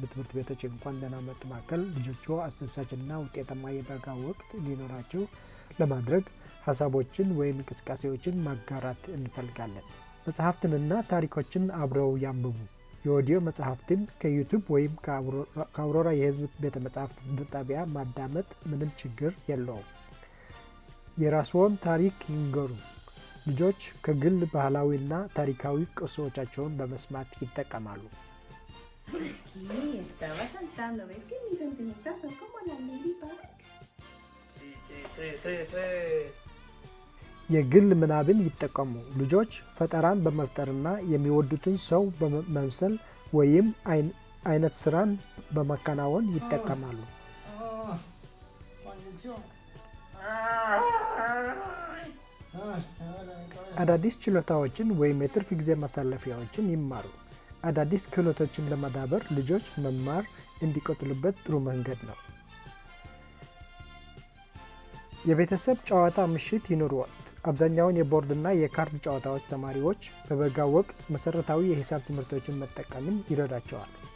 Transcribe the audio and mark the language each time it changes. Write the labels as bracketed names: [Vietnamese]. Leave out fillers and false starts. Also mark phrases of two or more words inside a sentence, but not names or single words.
[Amharic] ትምህርት ቤቶች እንኳን ደህና መጡ ማዕከል ልጆችዎ አስደሳችና ውጤታማ የበጋ ወቅት እንዲኖራቸው ለማድረግ ሀሳቦችን ወይም እንቅስቃሴዎችን ማጋራት እንፈልጋለን። መጽሐፍትንና ታሪኮችን አብረው ያንብቡ። የኦዲዮ መጽሐፍትን ከዩቲዩብ ወይም ከአውሮራ የህዝብ ቤተ መጻሕፍት ጣቢያ ማዳመጥ ምንም ችግር የለውም። የራስዎን ታሪክ ይንገሩ። ልጆች ከግል ባህላዊና ታሪካዊ ቅርሶቻቸውን በመስማት ይጠቀማሉ። [Spanish] Aquí estaba saltando, ¿ves que mis antenitas son como la ladybug? Sí. [Amharic] የግል ምናብን ይጠቀሙ። ልጆች ፈጠራን በመፍጠርና የሚወዱትን ሰው በመምሰል ወይም አይነት ስራን በማከናወን ይጠቀማሉ። አዳዲስ ችሎታዎችን ወይም የትርፍ ጊዜ ማሳለፊያዎችን ይማሩ። አዳዲስ ክህሎቶችን ለማዳበር ልጆች መማር እንዲቀጥሉበት ጥሩ መንገድ ነው። የቤተሰብ ጨዋታ ምሽት ይኑርዎት። አብዛኛውን የቦርድና የካርድ ጨዋታዎች ተማሪዎች በበጋ ወቅት መሰረታዊ የሂሳብ ትምህርቶችን መጠቀምን ይረዳቸዋል።